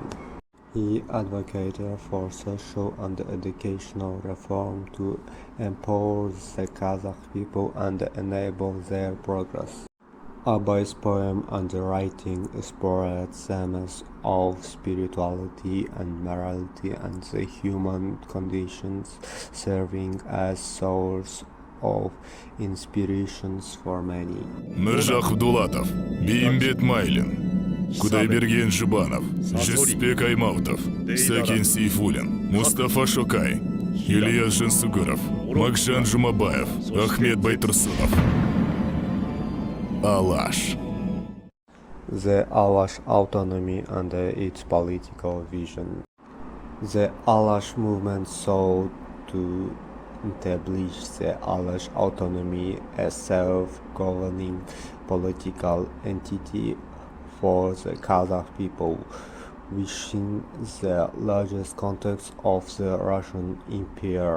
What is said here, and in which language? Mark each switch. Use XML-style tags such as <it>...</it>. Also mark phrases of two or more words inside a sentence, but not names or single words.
<en>He advocated for social and educational reform to empower the Kazakh people and enable their progress. Abai's poem and writing explored themes of spirituality and morality and the human conditions, serving as source of inspirations for many. Міржақов Дулатов, Бейімбет Майлин, Кудайберген Жұбанов, Жүсіпбек Аймаутов, Сәкен Сейфуллин, Мұстафа Шокай, Ильяс Жансүгіров, Макжан Жұмабаев, Ахмет Байтұрсынов. Alash. The Alash autonomy and its political vision. The Alash movement sought to establish the Alash autonomy as self-governing political entity for the Kazakh people within the largest context of the Russian Empire.</en>